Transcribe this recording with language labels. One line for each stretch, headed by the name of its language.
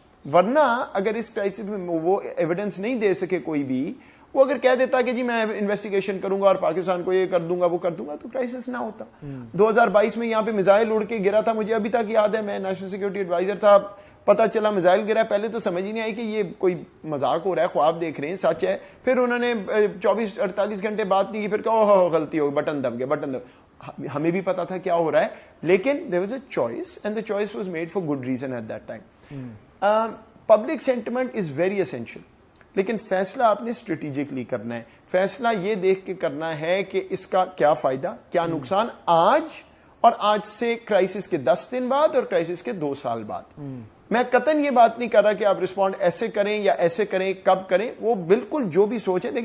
Urdu: ورنہ اگر اس کرائسس میں وہ ایویڈنس نہیں دے سکے کوئی بھی, وہ اگر کہہ دیتا کہ جی میں انویسٹیگیشن کروں گا اور پاکستان کو یہ کر دوں گا وہ کر دوں گا, تو کرائسس نہ ہوتا. 2022 میں یہاں پہ میزائل اڑ کے گرا تھا, مجھے ابھی تک یاد ہے, میں نیشنل سیکورٹی ایڈوائزر تھا, پتہ چلا میزائل گرا, پہلے تو سمجھ ہی نہیں آئی کہ یہ کوئی مذاق ہو رہا ہے, خواب دیکھ رہے ہیں, سچ ہے. پھر انہوں نے 24-48 گھنٹے بات نہیں کی, پھر کہا غلطی ہو گئی, بٹن دب گیا. ہمیں بھی پتا تھا کیا ہو رہا ہے, لیکن
English: there was a choice and the choice was made for good reason at that time. Public sentiment is very essential,
Urdu: لیکن فیصلہ آپ نے اسٹریٹجکلی کرنا ہے. فیصلہ یہ دیکھ کے کرنا ہے کہ اس کا کیا فائدہ کیا نقصان آج, اور آج سے کرائسس کے 10 دن بعد اور کرائسس کے 2 سال بعد. میں قطعاً یہ بات نہیں کر رہا کہ آپ رسپونڈ ایسے کریں یا ایسے کریں, کب کریں, وہ بالکل جو بھی سوچ ہے.